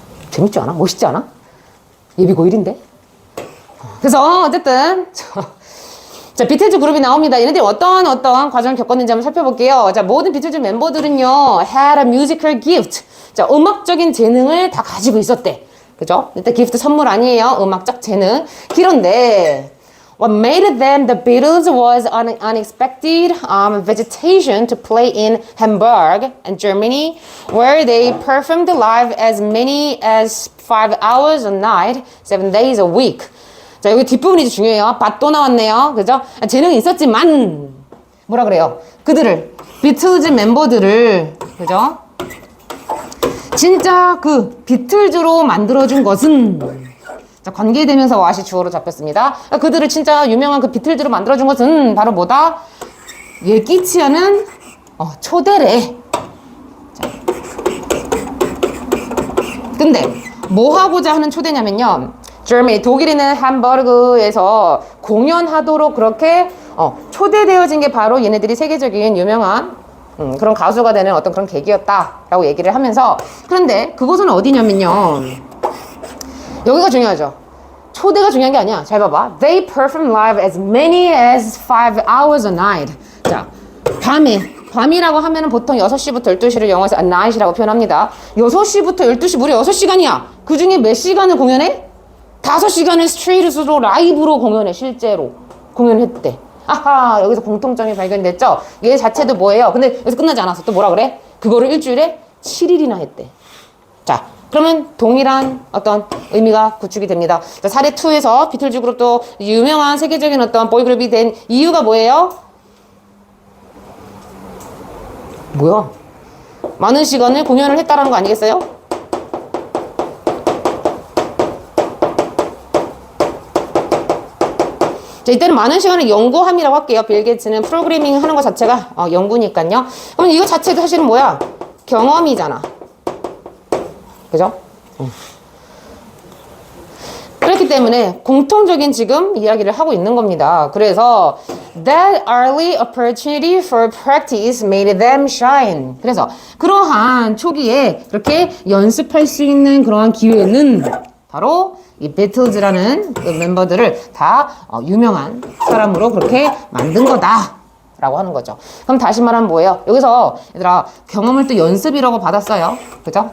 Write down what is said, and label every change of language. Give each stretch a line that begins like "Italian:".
Korean: 재밌지 않아? 멋있지 않아? 예비 고1인데? 그래서 어쨌든 자 비틀즈 그룹이 나옵니다. 얘네들이 어떤 과정을 겪었는지 한번 살펴볼게요. 자 모든 비틀즈 멤버들은요
English: had a musical gift.
Korean: 자 음악적인 재능을 다 가지고 있었대. 그죠? 일단 기프트 선물 아니에요. 음악적 재능.
English: 그런데 what made them the Beatles was unexpected vegetation to play in Hamburg and Germany, where they performed live as many as 5 hours a night, 7 days a week.
Korean: 자, 여기 뒷부분이 중요해요. 밭도 나왔네요. 그죠? 재능이 있었지만 뭐라 그래요? 그들을 비틀즈 멤버들을 그죠? 진짜 그 비틀즈로 만들어준 것은 자, 관계대명사 what이 주어로 잡혔습니다. 그들을 진짜 유명한 그 비틀즈로 만들어준 것은 바로 뭐다? 예기치 않은 초대래. 자. 근데 뭐 하고자 하는 초대냐면요. Germany, 독일에 있는 함버그에서 공연하도록 그렇게 초대되어진 게 바로 얘네들이 세계적인 유명한 그런 가수가 되는 어떤 그런 계기였다라고 얘기를 하면서 그런데 그곳은 어디냐면요. 여기가 중요하죠. 초대가 중요한 게 아니야. 잘 봐봐.
English: They perform live as many as 5 hours a night.
Korean: 자, 밤이라고 하면은 보통 6시부터 12시를 영어에서 a night이라고 표현합니다. 6시부터 12시 무려 6시간이야. 그 중에 몇 시간을 공연해? 5시간을 스트레이트로 라이브로 공연해. 실제로 공연을 했대. 아하, 여기서 공통점이 발견됐죠? 얘 자체도 뭐예요? 근데 여기서 끝나지 않았어. 또 뭐라 그래? 그거를 일주일에 7일이나 했대. 자, 그러면 동일한 어떤 의미가 구축이 됩니다. 자, 사례 2에서 비틀즈 그룹도 유명한 세계적인 어떤 보이그룹이 된 이유가 뭐예요? 뭐야? 많은 시간을 공연을 했다라는 거 아니겠어요? 자, 이때는 많은 시간을 연구함이라고 할게요. 빌 게이츠는 프로그래밍 하는 것 자체가 연구니까요. 그럼 이거 자체도 사실은 뭐야? 경험이잖아. 그죠? 그렇기 때문에 공통적인 지금 이야기를 하고 있는 겁니다. 그래서
English: that early opportunity for practice made them shine.
Korean: 그래서 그러한 초기에 그렇게 연습할 수 있는 그러한 기회는 바로 이 비틀즈라는 그 멤버들을 다 유명한 사람으로 그렇게 만든 거다 라고 하는 거죠. 그럼 다시 말하면 뭐예요? 여기서 얘들아 경험을 또 연습이라고 받았어요. 그죠?